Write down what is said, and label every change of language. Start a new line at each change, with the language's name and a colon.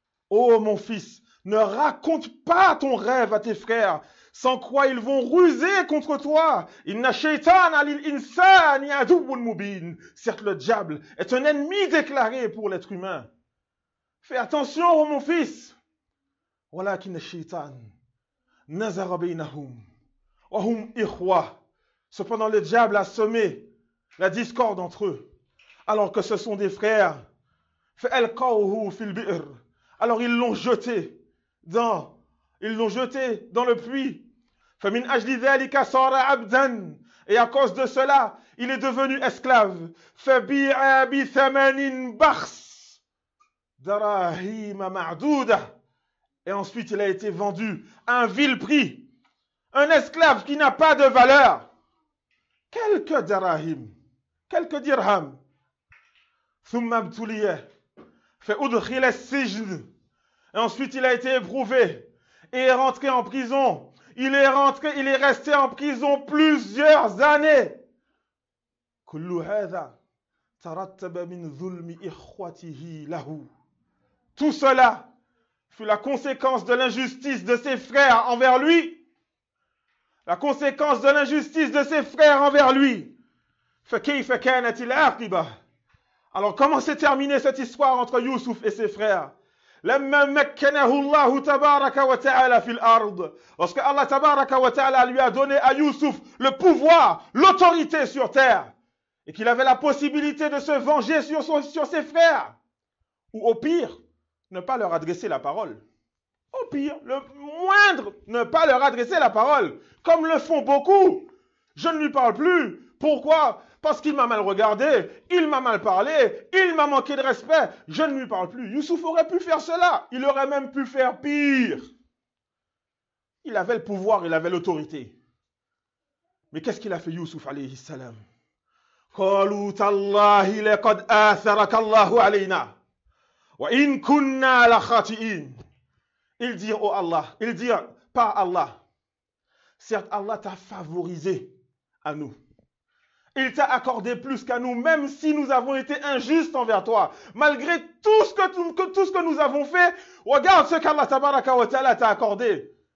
French: Oh mon fils, ne raconte pas ton rêve à tes frères, sans quoi ils vont ruser contre toi.
Arabic: Inna shaytana lil insani aduwwun mubin.
French: Certes, le diable est un ennemi déclaré pour l'être humain. Fais attention, oh mon fils.
Arabic: ولكن الشيطان نزغ بينهم وهم إخوة.
French: Cependant le diable a semé la discorde entre eux alors que ce sont des frères.
Arabic: فألقوه في البئر.
French: Alors ils l'ont jeté dans le puits.
Arabic: فمن أجل ذلك صار عبدا.
French: Et à cause de cela il est devenu esclave.
Arabic: فبيع بثمن بخس دراهم معدودة.
French: Et ensuite, il a été vendu à un vil prix. Un esclave qui n'a pas de valeur. Quelques darahim. quelques dirhams.
Arabic: ثم ابتلي فأدخل السجن.
French: Et ensuite il a été éprouvé et est rentré en prison. Il est resté en prison plusieurs années.
Arabic: كل هذا ترتب من ظلم إخوته له.
French: Tout cela fut la conséquence de l'injustice de ses frères envers lui. La conséquence de l'injustice de ses frères envers lui.
Arabic: فكيف كانت العاقبة?
French: Alors comment s'est terminée cette histoire entre Youssouf et ses frères?
Arabic: لما مكنه الله تبارك وتعالى في الأرض.
French: Lorsque Allah
Arabic: تبارك وتعالى
French: lui a donné à Youssouf le pouvoir, l'autorité sur terre, et qu'il avait la possibilité de se venger sur ses frères, ou au pire, ne pas leur adresser la parole. Au pire, le moindre, ne pas leur adresser la parole, comme le font beaucoup. Je ne lui parle plus. Pourquoi? Parce qu'il m'a mal regardé, il m'a mal parlé, il m'a manqué de respect, je ne lui parle plus. Youssouf aurait pu faire cela, il aurait même pu faire pire. Il avait le pouvoir, il avait l'autorité. Mais qu'est-ce qu'il a fait Youssouf alayhi salam?
Arabic: قالوا تالله لقد آثرك الله علينا وإن كنا لخاطئين.
French: Ils dirent, oh Allah, ils dirent, par Allah, certes Allah t'a favorisé à nous. Il t'a accordé plus qu'à nous, même si nous avons été injustes envers toi. Malgré tout ce que nous avons fait, regarde ce qu'Allah tabaraka wa ta'ala t'a accordé.